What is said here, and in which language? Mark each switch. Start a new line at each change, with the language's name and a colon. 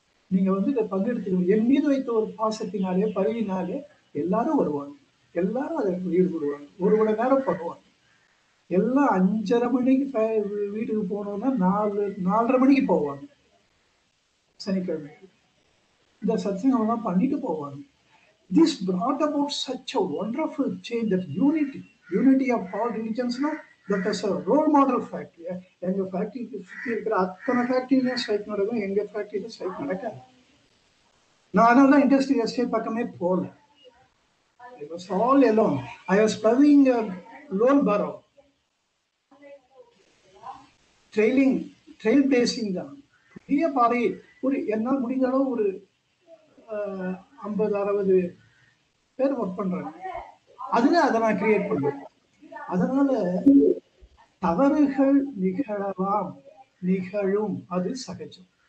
Tamil: நீங்க வந்து இதை பங்கெடுத்துக்கணும். என் மீது வைத்த ஒரு பாசத்தினாலே, பரிவினாலே எல்லாரும் வருவாங்க. எல்லாரும் அதை ஈடுபடுவாங்க. 1 மணி நேரம் பண்ணுவாங்க. எல்லாம் 5:30 மணிக்கு வீட்டுக்கு போனோம்னா 4:30 மணிக்கு போவாங்க. சனிக்கிழமை இந்த சத்சங்கம்லாம் பண்ணிட்டு போவாங்க.
English: This brought about such a wonderful change, that unity of all religions. That is a role model factory.
Tamil: எங்க ஃபேக்டரி சுற்றி இருக்கிற அத்தனை ஃபேக்டரியிலும் ஸ்ட்ரைக் நடக்கும், எங்க ஃபேக்டரியிலும் ஸ்ட்ரைக் நடக்காது. நான் அதனால தான் இண்டஸ்ட்ரியல் எஸ்டேட் பக்கமே போகல.
English: I was all alone. I was plowing a lone burrow. trail blazing தான்.
Tamil: புதிய பாதை. ஒரு என்னால் முடிஞ்ச அளவு ஒரு 50-60 பேர் ஒர்க் பண்றாங்க. அதுல அதை நான் கிரியேட் பண்றேன். அதனால தவறுகள் நிகழலாம், நிகழும், அது சகஜம்.